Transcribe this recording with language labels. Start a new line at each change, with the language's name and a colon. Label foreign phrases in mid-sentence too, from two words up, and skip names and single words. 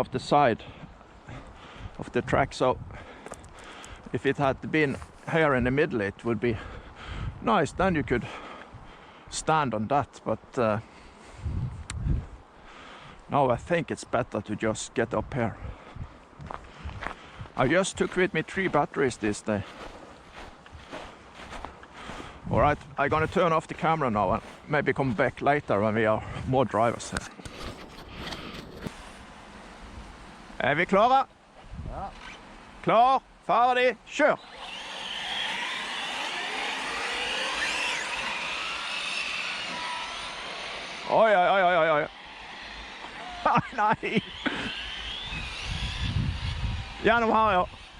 English: of the side of the track, so if it had been here in the middle it would be nice, then you could stand on that, but now I think it's better to just get up here. I just took with me 3 batteries this day. All right, I'm gonna turn off the camera now and maybe come back later when we are more drivers here.
Norwegian: Er vi klare? Ja. Klar, ferdig, kjør! Oi, oi, oi, oi, oi. Nei! Gjennom her, ja.